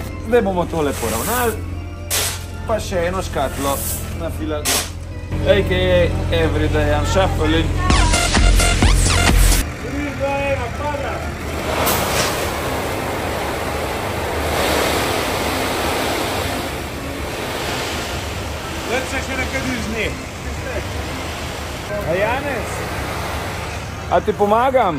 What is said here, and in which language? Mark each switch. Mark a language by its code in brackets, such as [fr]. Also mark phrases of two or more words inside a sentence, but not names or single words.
[sl] Zdaj bomo tole poravnali, pa še eno škatlo nafilali. [en] A.k.a. Everyday I'm shuffling. [sl] 3, 2, 1, pada! Zdaj se še nekaj dižni. A Janez? A ti pomagam?